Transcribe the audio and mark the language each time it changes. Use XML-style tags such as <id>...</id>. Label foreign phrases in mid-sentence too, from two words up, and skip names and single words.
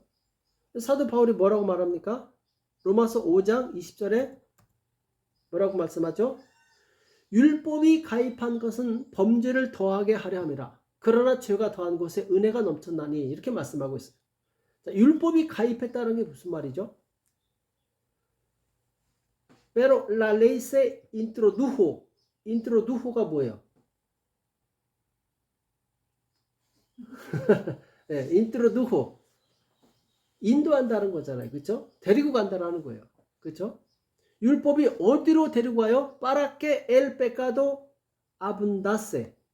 <ko>사도 바울이 뭐라고 말합니까? 로마서 5장 20절에 뭐라고 말씀하죠? 율법이 가입한 것은 범죄를 더하게 하려 함이라. 그러나 죄가 더한 곳에 은혜가 넘쳤나니 이렇게 말씀하고 있어요. 자, 율법이 가입했다는 게 무슨 말이죠?</ko> <es>Pero la ley se introdujo.</es> <ko>introdujo가 뭐예요? 네, introdujo. 인도한다는 거잖아요. 그렇죠? 데리고 간다는 거예요. 그렇죠? 율법이 어디로 데리고 가요?</ko> <es>para que el pecado abundase.</es>